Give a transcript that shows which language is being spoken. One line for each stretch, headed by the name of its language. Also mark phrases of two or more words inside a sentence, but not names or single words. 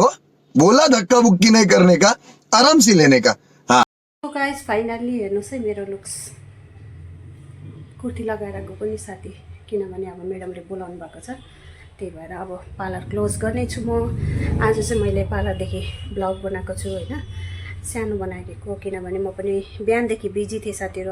Hindi: बोला धक्का बुक्की नहीं करने का, आराम से लेने का। हाँ
Nepali: गाइस फाइनली हेर्नुस् है मेरो लुक्स। कुर्ती लगाएर गएको पनि साथी, किनभने अब म्याडमले बोलाउनु भएको छ। त्यही भएर अब
English: parlour close
Nepali: गर्ने छु म। आज चाहिँ मैले पार्लरदेखि ब्लग बनाएको छु हैन, सानो बनाएको, किनभने म पनि बिहानदेखि बिजी थिएँ साथीहरू।